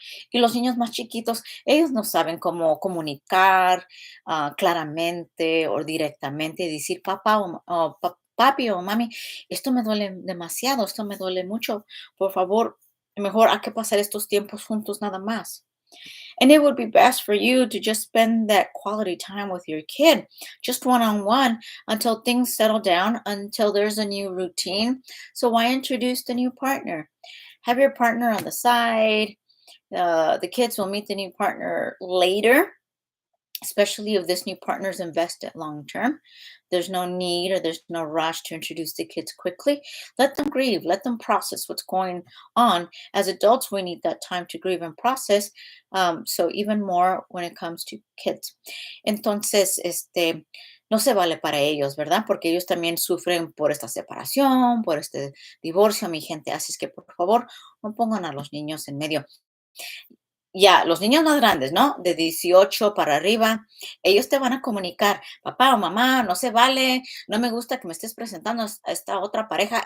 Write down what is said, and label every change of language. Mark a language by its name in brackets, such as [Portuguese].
[Spanish] Y los niños más chiquitos, ellos no saben cómo comunicar claramente o directamente, decir papá papi o mami, esto me duele demasiado, esto me duele mucho, por favor, mejor hay que pasar estos tiempos juntos nada más. [English] And it would be best for you to just spend that quality time with your kid, just one on one, until things settle down, until there's a new routine. So, why introduce the new partner? Have your partner on the side. The kids will meet the new partner later, especially if this new partner is invested long term. There's no need or there's no rush to introduce the kids quickly. Let them grieve, let them process what's going on. As adults, we need that time to grieve and process. So, even more when it comes to kids. [Spanish] Entonces, no se vale para ellos, ¿verdad? Porque ellos también sufren por esta separación, por este divorcio, mi gente. Así es que, por favor, no pongan a los niños en medio. Ya, los niños más grandes, ¿no? De 18 para arriba, ellos te van a comunicar, papá o mamá, no se vale, no me gusta que me estés presentando a esta otra pareja.